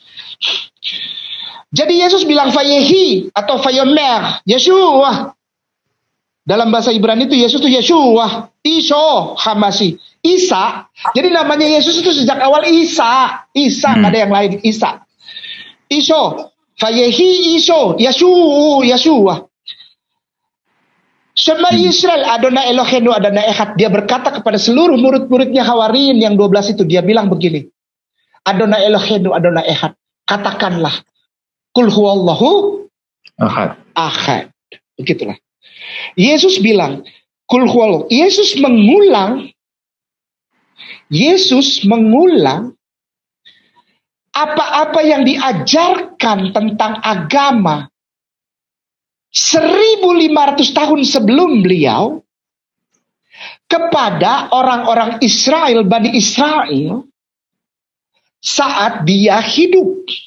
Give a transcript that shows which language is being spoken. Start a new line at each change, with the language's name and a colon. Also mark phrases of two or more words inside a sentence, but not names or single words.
Indonesian: Jadi Yesus bilang Vayehi atau Vayomer, Yeshua. Dalam bahasa Ibrani itu Yesus itu Yeshua, Isho Hamasi, Isa. Jadi namanya Yesus itu sejak awal Isa, nggak ada yang lain, Isa. Isho,
Hebrew: Vayehi Isho, Yeshua. שמע ישראל, אדוני אלוהינו, אדוני אחד.
Indonesian: Dia berkata kepada seluruh murid-muridnya Hawariyin yang 12 itu, dia bilang begini,
Hebrew: אדוני אלוהינו, אדוני אחד.
Arabic: Katakanlah, قل هو الله أحد.
Indonesian: Begitulah. Yesus bilang,
Arabic: قل هو الله.
Indonesian: Yesus mengulang apa-apa yang diajarkan tentang agama 1500 tahun sebelum beliau kepada orang-orang Israel, Bani Israel saat dia hidup.